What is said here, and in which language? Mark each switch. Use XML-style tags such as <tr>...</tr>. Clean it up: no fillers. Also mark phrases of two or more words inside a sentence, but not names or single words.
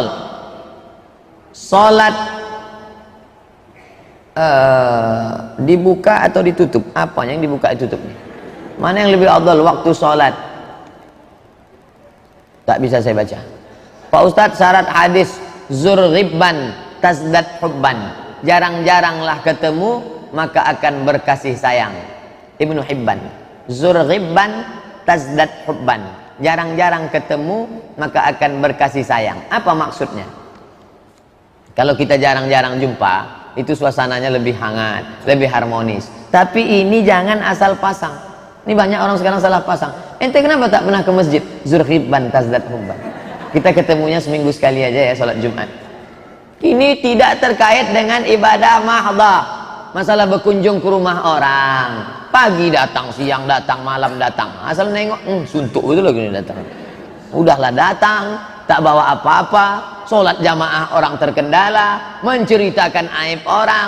<id>Sholat dibuka atau ditutup? Apa yang dibuka ditutup? Mana yang lebih afdal waktu sholat? Tak bisa saya baca. Pak Ustadz, syarat hadis</id> <ar>زر غبا تزدد حبا,</ar> <id>jarang-jaranglah ketemu maka akan berkasih sayang. Ibnu Hibban,</id> <ar>زر غبا تزدد حبا,</ar> <id>jarang-jarang ketemu maka akan berkasih sayang. Apa maksudnya? Kalau kita jarang-jarang jumpa, itu suasananya lebih hangat, lebih harmonis. Tapi ini jangan asal pasang. Ini banyak orang sekarang salah pasang. Ente kenapa tak pernah ke masjid?</id> <ar>زر غبا تزدد حبا.</ar> <id>Kita ketemunya seminggu sekali aja ya, sholat Jumat. Ini tidak terkait dengan ibadah mahdhah. Masalah berkunjung ke rumah orang, pagi datang, siang datang, malam datang, asal nengok, suntuk itu lagi datang. Udahlah datang, tak bawa apa-apa, sholat jamaah orang terkendala, menceritakan aib orang.</id>